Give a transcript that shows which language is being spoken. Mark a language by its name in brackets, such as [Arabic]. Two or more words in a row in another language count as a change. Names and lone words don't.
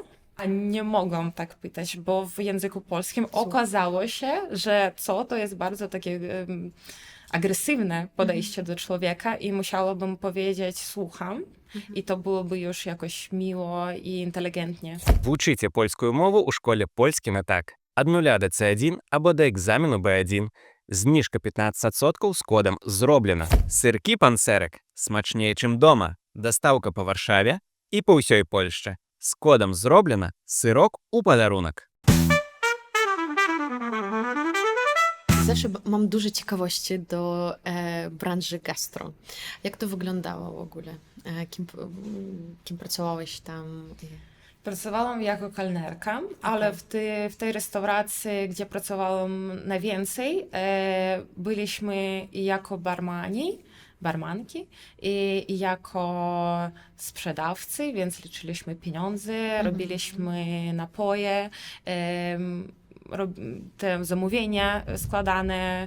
[Polish] A nie mogłam tak pytać, bo w języku polskim okazało się, że co to jest bardzo takie agresywne podejście do człowieka i musiałabym powiedzieć słucham i to byłoby już jakoś miło i inteligentnie. [Ukrainian] Вчите польську мову у школі «Польський не так». Од 0 до C1 або до екзамену B1. Знижка 15% з кодом «Зроблено». Сирки «Панцерик» смачніше, чим дома. Доставка по Варшаві і по всій Польщі. З кодом «Зроблено» сирок у подарунок. [Polish] Zawsze mam dużo ciekawości do branży gastro. Jak to wyglądało w ogóle? Kim pracowałeś tam? Pracowałam jako kelnerka, ale w tej restauracji, gdzie pracowałam najwięcej, byliśmy i jako barmanki i jako sprzedawcy, więc liczyliśmy pieniądze, robiliśmy napoje, te zamówienia składane,